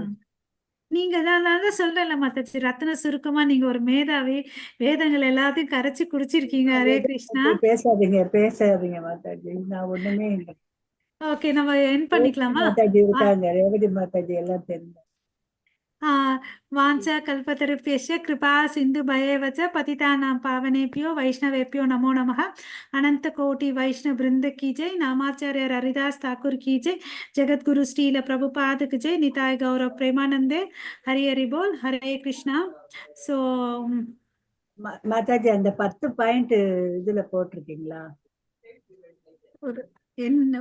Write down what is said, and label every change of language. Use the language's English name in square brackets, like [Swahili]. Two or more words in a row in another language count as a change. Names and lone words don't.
[Tamil] நீங்க தான் சொல்றல மாதாஜி, ரத்ன சுருக்கமா நீங்க ஒரு மேதாவி, வேதங்கள் எல்லாத்தையும் கரைச்சி குடிச்சிருக்கீங்க. ஹரே கிருஷ்ணா. பேசாதீங்க மாதாஜி, நான் ஒண்ணுமே இல்லை. ஓகே, நம்ம என் பண்ணிக்கலாமா? மாதாஜி இருக்காங்க, ரேவதி மாதாஜி எல்லாம் தெரியும். [Sanskrit] वाञ्छा कल्पतरुभ्यश्च कृपा सिन्धुभ्य एव च पतितानां पावनेभ्यो वैष्णवेभ्यो नमो नमः. [Hindi] अनंत कोटि वैष्णव वृंद की जय. नामाचार्य हरिदास ठाकुर की जय. जगत गुरु श्रील प्रभुपाद की जय. [Bangla] নিতাই গৌর প্রেমানন্দে. হরি হরি বোল. हरे कृष्णा. सो [Tamil] மாதாஜி அந்த 10 பாயிண்ட் இதுல போட்டிருக்கீங்களா? என்ன